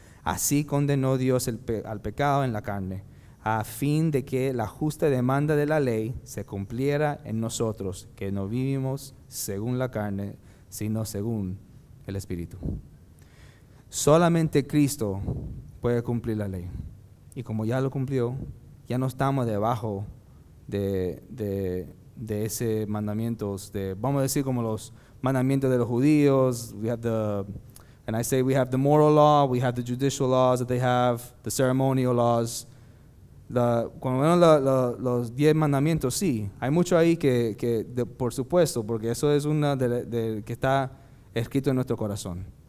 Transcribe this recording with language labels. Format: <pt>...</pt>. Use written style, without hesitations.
<es>Así condenó Dios al pecado en la carne, a fin de que la justa demanda de la ley se cumpliera en nosotros, que no vivimos según la carne, sino según el Espíritu. Solamente Cristo puede cumplir la ley. Y como ya lo cumplió, ya no estamos debajo de ese mandamientos, vamos a decir como los mandamientos de los judíos.</es> <en>We have and I say we have the moral law, we have the judicial laws that they have, the ceremonial laws.</en> <es>Cuando vemos los 10 mandamientos, sí, hay mucho ahí por supuesto, porque eso es una que está escrito en nuestro corazón.</es>